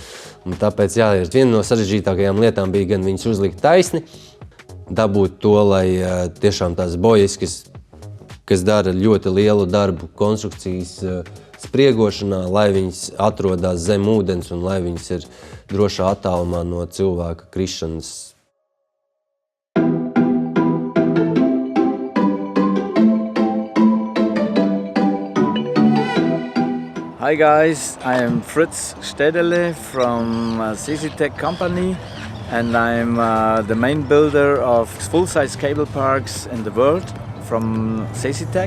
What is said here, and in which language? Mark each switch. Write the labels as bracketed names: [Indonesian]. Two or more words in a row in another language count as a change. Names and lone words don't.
[Latvian] Un tāpēc, viena no sarežģītākajām lietām bija gan viņas uzlikt taisni, dabūt to, lai tiešām tās bojas, kas dara ļoti lielu darbu konstrukcijas spriegošanā, lai viņas atrodas zem ūdens un lai viņas ir drošā attālumā no cilvēka krišanas. [English] Hi guys, I am Fritz Stedele from CCTech company, and I'm the main builder of full-size cable parks in the world from CCTech.